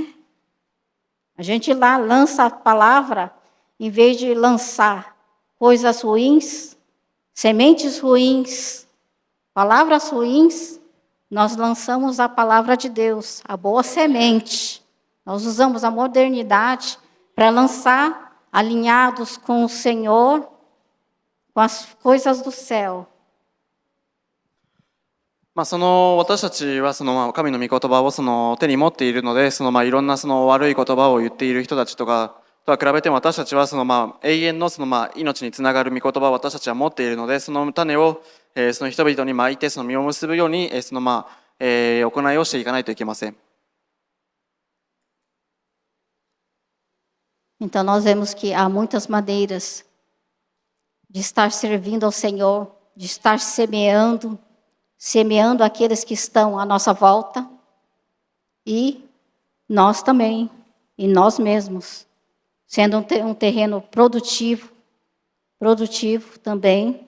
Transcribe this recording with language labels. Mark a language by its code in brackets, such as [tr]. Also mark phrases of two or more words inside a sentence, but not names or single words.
[pt] A gente lá lança a palavra, em vez de lançar coisas ruins, sementes ruins, palavras ruins, nós lançamos a palavra de Deus, a boa semente. Nós usamos a modernidade para lançar alinhados com o Senhor, com as coisas do céu. [ja] 私たちは神の御言葉を手に持っているのでいろんな悪い言葉を言っている人たちとかとは比べても私たちは永遠の命につながる御言葉を私たちは持っているのでその種をその人々にまいて実を結ぶように行いをしていかないといけません。 [pt] Então, nós vemos que há muitas maneiras de estar servindo ao Senhor, de estar semeando aqueles que estão à nossa volta, e nós também, e nós mesmos, sendo um terreno produtivo também.